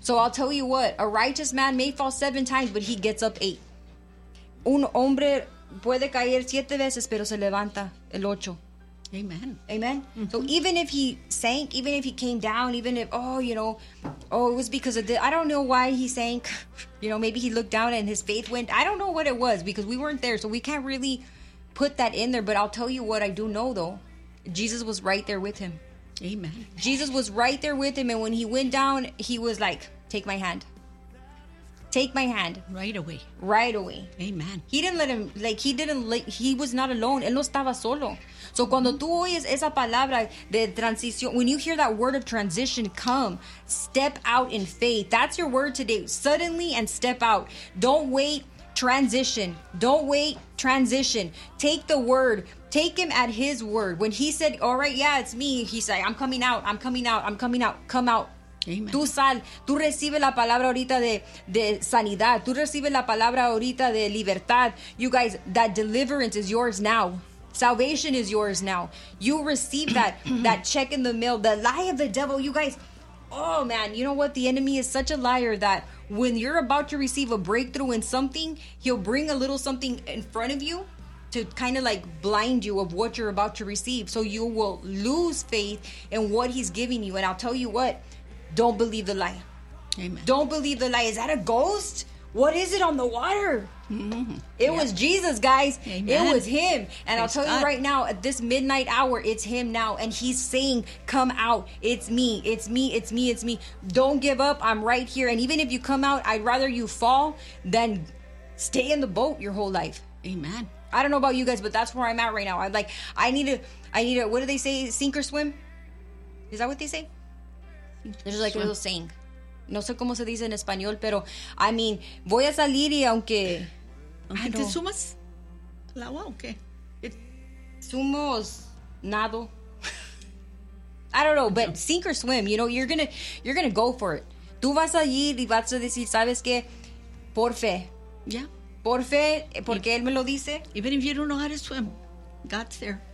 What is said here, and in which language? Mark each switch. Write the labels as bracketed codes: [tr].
[en] So I'll tell you what, a righteous man may fall 7 times, but he gets up 8. [es] Un hombre puede caer 7 veces, pero se levanta el 8. [en] Amen. Amen. Mm-hmm. So even if he sank, even if he came down, even if, oh, you know, oh, it was because of this. I don't know why he sank. You know, maybe he looked down and his faith went. I don't know what it was because we weren't there. So we can't really put that in there. But I'll tell you what I do know, though. Jesus was right there with him. Amen. Jesus was right there with him. And when he went down, he was like, take my hand. Take my hand. Right away. Right away. Amen. He didn't let him, like, he was not alone. [es] Él no estaba solo. [en] So [es] cuando tú oyes esa palabra de transición, [en] when you hear that word of transition come, step out in faith. That's your word today. Suddenly and step out. Don't wait, transition. Don't wait, transition. Take the word. Take him at his word. When he said, all right, yeah, it's me. He said, I'm coming out. I'm coming out. I'm coming out. Come out. Amen. [es] Tú sal, tú recibes la palabra ahorita de sanidad. Tú recibes la palabra ahorita de libertad. [en] You guys, that deliverance is yours now. Salvation is yours now. You receive that that check in the mail. The lie of the devil, you guys. Oh man, you know what? The enemy is such a liar that when you're about to receive a breakthrough in something, he'll bring a little something in front of you to kind of like blind you of what you're about to receive. So you will lose faith in what he's giving you. And I'll tell you what. Don't believe the lie. Amen. Don't believe the lie. Is that a ghost? What is it on the water? Mm-hmm. It was Jesus, guys. Amen. It was him. And I'll tell you right now, at this midnight hour, it's him now. And he's saying, come out. It's me. It's me. It's me. It's me. Don't give up. I'm right here. And even if you come out, I'd rather you fall than stay in the boat your whole life. Amen. I don't know about you guys, but that's where I'm at right now. I'm like, I need a, what do they say? Sink or swim? Is that what they say? There's like a little saying. [es] No sé cómo se dice en español, pero [en] I mean, [es] voy a salir y aunque... ¿Te sumas al agua o qué? Sumos nado. [en] I don't know, but sink or swim, you know, you're gonna go for it. [es] Tú vas a ir y vas a decir, ¿sabes qué? Por fe. [en] Yeah. [es] Por fe, porque Él me lo dice. [en] Even if you don't know how to swim, God's there.